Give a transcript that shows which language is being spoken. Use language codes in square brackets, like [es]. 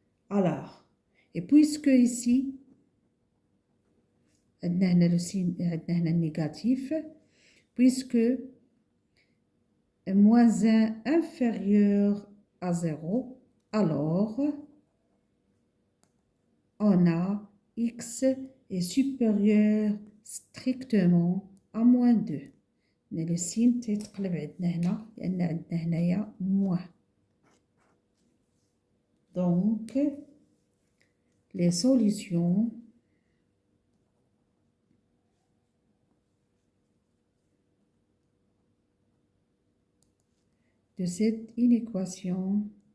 [fr] Alors, et puisque ici, on a le signe négatif, puisque moins 1 inférieur à 0, alors on a x est supérieur strictement à moins 2. Mais le signe [ar] تيتقلب عندنا هنا لأن عندنا هنايا moins. [fr] Donc, les solutions de cette inéquation